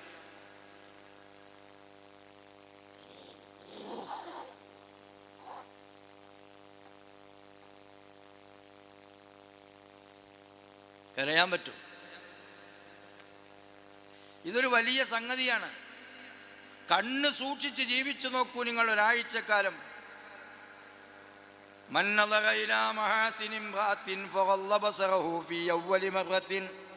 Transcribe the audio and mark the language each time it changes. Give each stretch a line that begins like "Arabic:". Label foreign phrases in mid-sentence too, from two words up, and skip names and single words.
Malayalam: കരയാൻ പറ്റും. ഇതൊരു വലിയ സംഗതിയാണ്. കണ്ണ് സൂക്ഷിച്ച് ജീവിച്ചു നോക്കൂ നിങ്ങൾ ഒരാഴ്ചക്കാലം.
Arabic: من نظر إلى محاسن امرأة فغض بصره في أول مرة